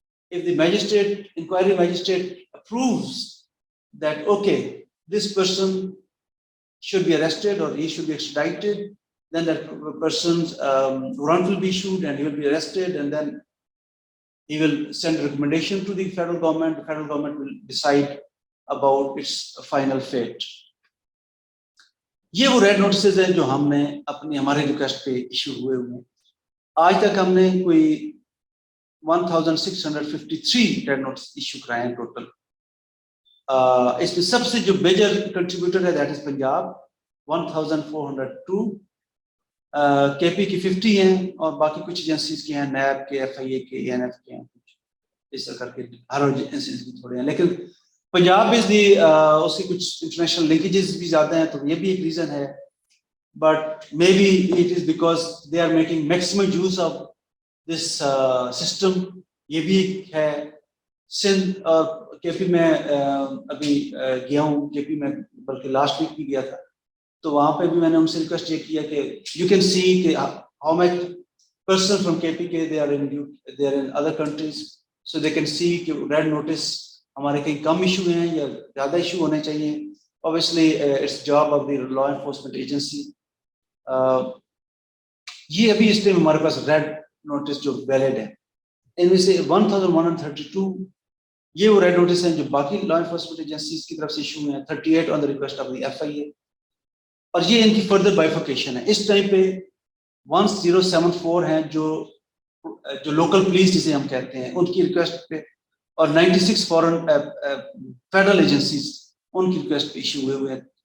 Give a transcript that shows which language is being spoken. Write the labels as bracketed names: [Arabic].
[English] If the inquiry magistrate approves that, okay, this person should be arrested or he should be extradited, then that person's warrant will be issued and he will be arrested, and then he will send a recommendation to the federal government. The federal government will decide about its final fate. [Urdu] یہ وہ red notices ہیں جو ہم نے ہمارے request پہ issue ہوئے ہیں. آج تک ہم نے کوئی 1653 ریڈ نوٹس ایشو کرائے ہیں ٹوٹل. اس میں سب سے جو میجر کنٹریبیوٹر ہے [English] that is [Urdu] پنجاب 1402, کے پی کی 50 ہیں, اور باقی کچھ ایجنسیز کے ہیں, نیب کے, ایف آئی اے کے, این ایف کے ہیں, کچھ اس طرح کر کے ہر ایجنسیز کی تھوڑے ہیں. لیکن پنجاب از دی اس کی کچھ انٹرنیشنل لنکیجز بھی زیادہ ہیں, تو یہ بھی ایک ریزن ہے. [English] but maybe it is because they are making maximum use of this system, [Urdu] یہ بھی ہے. سندھ اور کے پی میں ابھی گیا ہوں, کے پی میں بلکہ لاسٹ ویک بھی گیا تھا, تو وہاں پہ بھی میں نے ان سے ریکویسٹ یہ کیا کہ [English] you can see [Urdu] کہ [English] how much person from کے پی کے they are in other countries, so they can see [Urdu] کہ ریڈ نوٹس ہمارے کہیں کم ایشو ہیں یا زیادہ ایشو ہونے چاہیے. [English] obviously it's job of the law enforcement agency. [Urdu] یہ ابھی اس ٹائم ہمارے پاس ریڈ نوٹس جو ویلڈ ہے, ان میں سے 1132 یہ وہ ریڈ نوٹس ہیں جو باقی لا انفورسمنٹ ایجنسیز کی طرف سے ایشو ہوئے ہیں, [English] 38 on the request of the F I A, [Urdu] اور یہ ان کی فردر بائیفرکیشن ہے. اس ٹائم پہ 1074 ہیں جو لوکل پولیس جسے ہم کہتے ہیں ان کی ریکویسٹ پہ, اور 96 فورن فیڈرل ایجنسیز ان کی ریکویسٹ پہ ایشو ہوئے ہیں.